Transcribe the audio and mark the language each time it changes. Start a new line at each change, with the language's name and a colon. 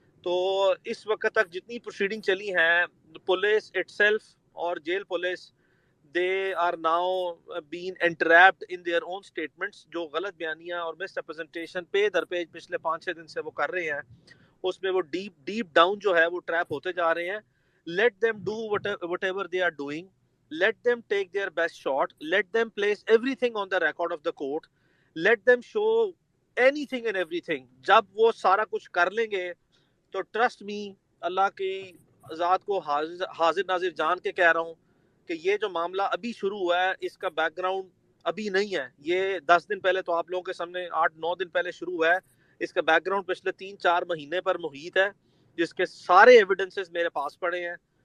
Urdu: تو اس وقت تک جتنی پروسیڈنگ چلی ہیں، پولیس اٹ سیلف اور jail police,
English: they are now being entrapped in their own statements.
Urdu: جو غلط بیانیاں اور مس ریپرزنٹیشن پہ در پہ پچھلے 5-6 دن سے وہ کر رہے ہیں، اس میں وہ ڈیپ ڈاؤن جو ہے وہ ٹریپ ہوتے جا رہے ہیں.
English: Let them do whatever they are doing, let them take their best shot, let them place everything on the record of the court, let them show anything and everything.
Urdu: جب وہ سارا کچھ کر لیں گے تو trust me, اللہ کی ذات کو حاضر ناظر جان کے کہہ رہا ہوں کہ یہ جو معاملہ ابھی شروع ہوا ہے اس کا بیک گراؤنڈ ابھی نہیں ہے. یہ 10 دن پہلے تو آپ لوگوں کے سامنے 8-9 دن پہلے شروع ہوا ہے. اس کا بیک گراؤنڈ پچھلے 3-4 مہینے پر محیط ہے، جس کے سارے ایویڈنسز میرے پاس پڑے ہیں.